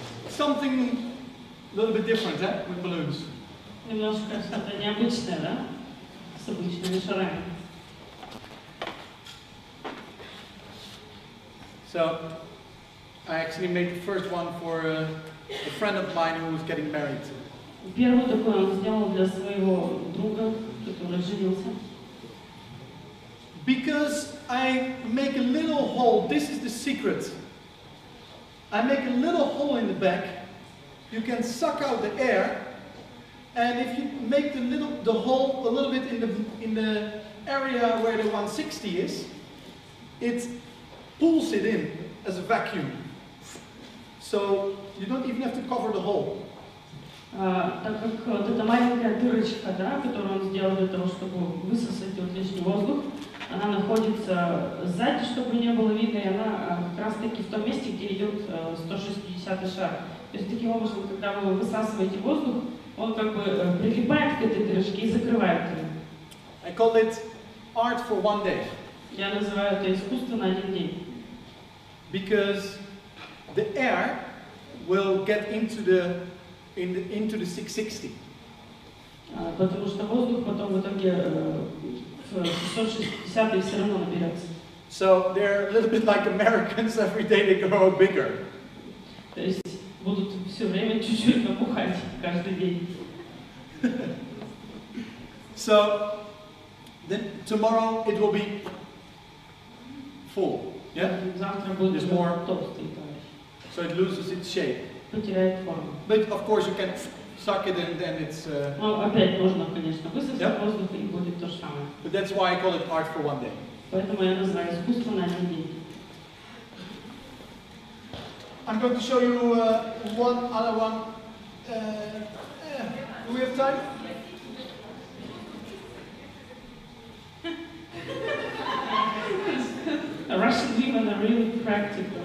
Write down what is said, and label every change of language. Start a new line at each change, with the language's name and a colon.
English: Something a little bit different, eh? With balloons.
Russian: Немножко что-то необычное, да? С обычными шарами.
English: So, I actually made the first one for a friend of mine who was getting married.
Russian: Первый такой он сделал для своего друга, который женился.
English: Because I make a little hole, this is the secret. I make a little hole in the back, you can suck out the air, and if you make the hole a little bit in the area where the 160 is, it pulls it in as a vacuum. So you don't even have to cover the hole.
Russian: Так как вот эта маленькая дырочка, да, которую он сделал для того, чтобы высосать вот лишний воздух, она находится сзади, чтобы не было видно, и она как раз таки в том месте, где идет 160 шар. То есть таким образом, когда вы высасываете воздух, он как бы прилипает к этой дырочке и закрывает ее.
English: I call it art for one day.
Russian: Я называю это искусство на один день.
English: Because the air will get into the 660.
Russian: Потому что воздух потом в итоге в 660 все равно наберется.
English: So they're a little bit like Americans, every day they grow bigger.
Russian: То есть будут все время чуть-чуть набухать каждый день.
English: So then tomorrow it will be full. Yeah?
Russian: Завтра будет
English: There's more.
Russian: толстый, товарищ.
English: So it loses its shape.
Russian: Потеряет форму.
English: But of course you can suck it and then it's...
Russian: Ну, опять можно, конечно, высосать
English: Yep.
Russian: воздух и будет то же самое.
English: But that's why I call it art for one day.
Russian: Поэтому я называю искусство на один день.
English: I'm going to show you one other one. Do we have time? Russian women are really practical.